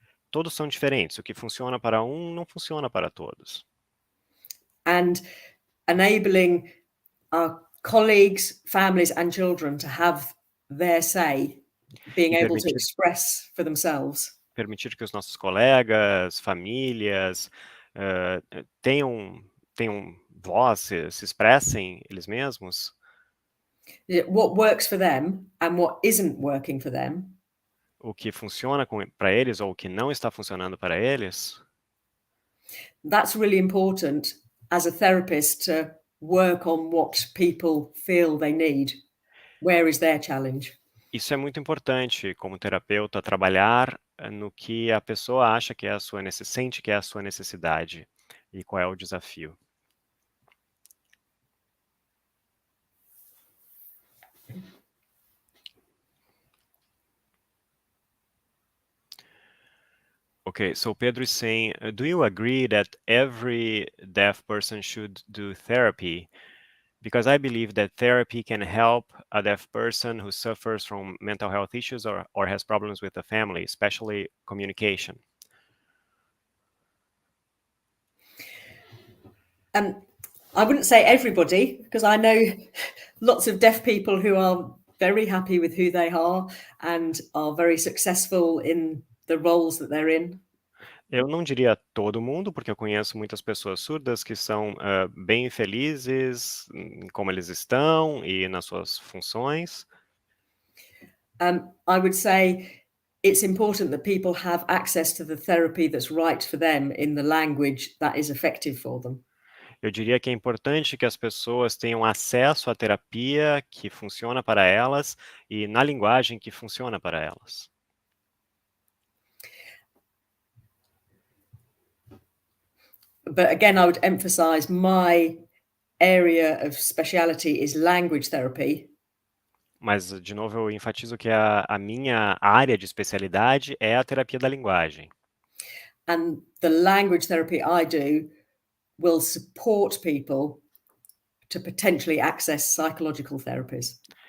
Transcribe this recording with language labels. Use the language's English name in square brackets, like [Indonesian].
[Portuguese] Todos são diferentes. O que funciona para um não funciona para todos. [English] And enabling our colleagues, families and children to have their say, being able to express for themselves. [Portuguese] Permitir que os nossos colegas, famílias tenham voz, se expressem eles mesmos. [English] What works for them and what isn't working for them. [Portuguese] O que funciona para eles ou o que não está funcionando para eles. [English] That's really important as a therapist to work on what people feel they need. Where is their challenge? [Portuguese] Isso é muito importante, como terapeuta, trabalhar no que a pessoa acha que é a sua sente que é a sua necessidade e qual é o desafio. [English] Okay, so Pedro is saying, do you agree that every deaf person should do therapy? Because I believe that therapy can help a deaf person who suffers from mental health issues or has problems with the family, especially communication. I wouldn't say everybody, because I know lots of deaf people who are very happy with who they are and are very successful in the roles that they're in. [Portuguese] Eu não diria todo mundo, porque eu conheço muitas pessoas surdas que são bem felizes em como eles estão e nas suas funções. [English] I would say it's important that people have access to the therapy that's right for them in the language that is effective for them. [Portuguese] Eu diria que é importante que as pessoas tenham acesso à terapia que funciona para elas e na linguagem que funciona para elas. [English] But again, I would emphasize my area of speciality is language therapy. [Portuguese] Mas, de novo, eu enfatizo que a minha área de especialidade é a terapia da linguagem. [English] And the language therapy I do will support people to potentially access psychological therapies.